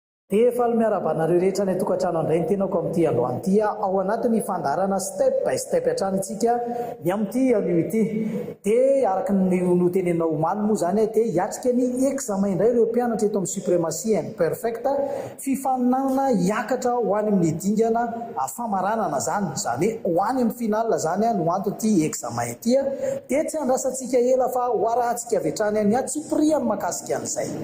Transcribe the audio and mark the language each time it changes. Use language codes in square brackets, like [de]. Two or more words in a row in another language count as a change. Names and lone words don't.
[mg] Efa miarabanareo rehetra ny tokantrano andray ny tenako amin'ity androany ity ao anatin'ny fandarana [en] step by step [mg] hatrany isika ny amin'ity anio ity dia araka ny notenenao omaly moa zany dia hiatrika ny examen indray ireo mpianatra eto amin'ny supremacie and perfecta fifaninana hiakatra ho any amin'ny dingana famaranana zany ho any amin'ny final zany no antony ity examen ity dia tsy andrasantsika ela fa ho arahantsika avy hatrany any atsopiriany makasika an'izay.